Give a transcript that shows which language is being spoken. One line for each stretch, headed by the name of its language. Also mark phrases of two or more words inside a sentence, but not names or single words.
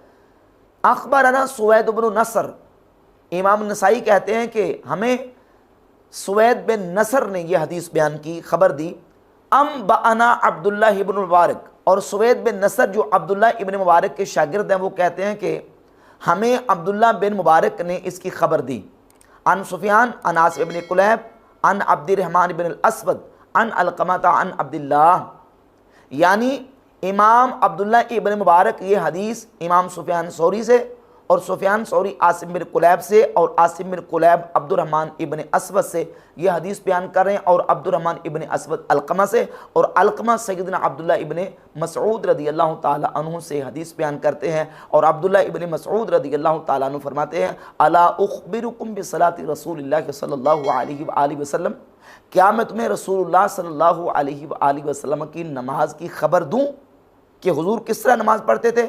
Arabic: أخبرنا سويد بن نصر,
Urdu: امام نسائی کہتے ہیں کہ ہمیں سوید بن نصر نے یہ حدیث بیان کی، خبر دی.
Arabic: أنبأنا عبد الله ابن مبارك,
Urdu: اور سوید بن نصر جو عبداللہ ابن مبارک کے شاگرد ہیں وہ کہتے ہیں کہ ہمیں عبداللہ بن مبارک نے اس کی خبر دی.
Arabic: عن سفيان عن عاصم ابن كليب عن عبد الرحمن بن الأسود عن علقمة عن عبد الله,
Urdu: یعنی امام عبداللہ ابن مبارک یہ حدیث امام سفیان ثوری سے اور سفیان ثوری عاصم بن قلیب سے اور عاصم بن قلیب عبد الرحمن ابن اسود سے یہ حدیث بیان کر رہے ہیں، اور عبد الرحمن ابن اسود علقمہ سے، اور علقمہ سیدنا عبداللہ ابن مسعود
Arabic: رضی اللہ تعالی عنہ
Urdu: سے حدیث بیان کرتے ہیں، اور عبداللہ ابن مسعود
Arabic: رضی اللہ تعالی عنہ
Urdu: فرماتے ہیں
Arabic: الا اخبرکم بصلاۃ رسول اللہ صلی اللہ علیہ وآلہ وسلم،
Urdu: کیا میں تمہیں
Arabic: رسول اللہ صلی اللہ علیہ وآلہ وسلم
Urdu: کی نماز کی خبر دوں کہ حضور کس طرح نماز پڑھتے تھے؟